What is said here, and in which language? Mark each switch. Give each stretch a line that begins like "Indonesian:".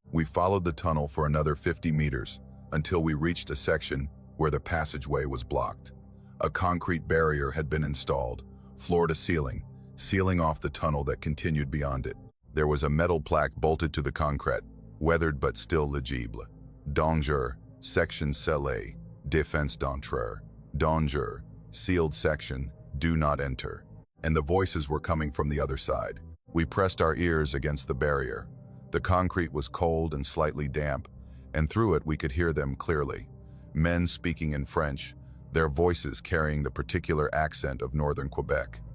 English: We followed the tunnel for another 50 meters, until we reached a section where the passageway was blocked. A concrete barrier had been installed, floor to ceiling, sealing off the tunnel that continued beyond it. There was a metal plaque bolted to the concrete, weathered but still legible.
French: "Danger, section scellé, défense d'entrée.
English: Danger, sealed section, do not enter." And the voices were coming from the other side. We pressed our ears against the barrier. The concrete was cold and slightly damp, and through it we could hear them clearly. Men speaking in French, their voices carrying the particular accent of northern Quebec.